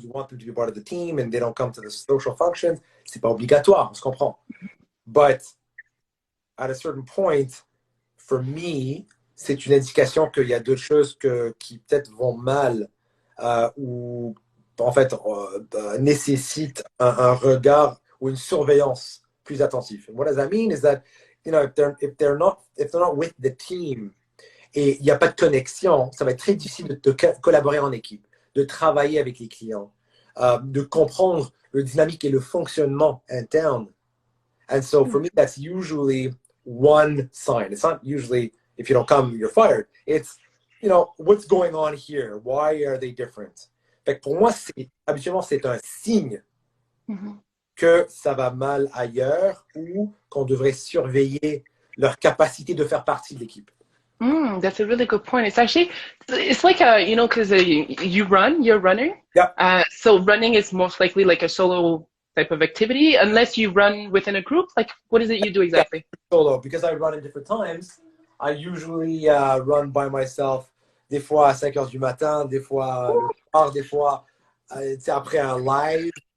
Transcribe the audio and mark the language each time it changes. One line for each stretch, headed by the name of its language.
English: You want them to be part of the team and they don't come to the social functions.
French: C'est pas obligatoire. On se comprend.
English: But at a certain point, for me,
French: c'est une indication qu'il y a d'autres choses qui peut-être vont mal ou en fait nécessitent un regard ou une surveillance plus attentive.
English: And what does that mean is that if they're not with the team
French: et il n'y a pas de connexion, ça va être très difficile de collaborer en équipe, de travailler avec les clients, de comprendre le dynamique et le fonctionnement interne.
English: And so for me, that's usually one sign. It's not usually if you don't come, you're fired. It's, what's going on here? Why are they different?
French: Fait que pour moi, habituellement, c'est un signe que ça va mal ailleurs ou qu'on devrait surveiller leur capacité de faire partie de l'équipe.
English: That's a really good point. It's actually, it's like you know, because you're a runner. Yeah. So running is most likely like a solo type of activity, unless you run within a group. Like, what is it you do exactly? Yeah, solo. Because I run in different times, I usually run by myself,
French: des fois à 5 heures du matin, des fois le soir, des fois après un live.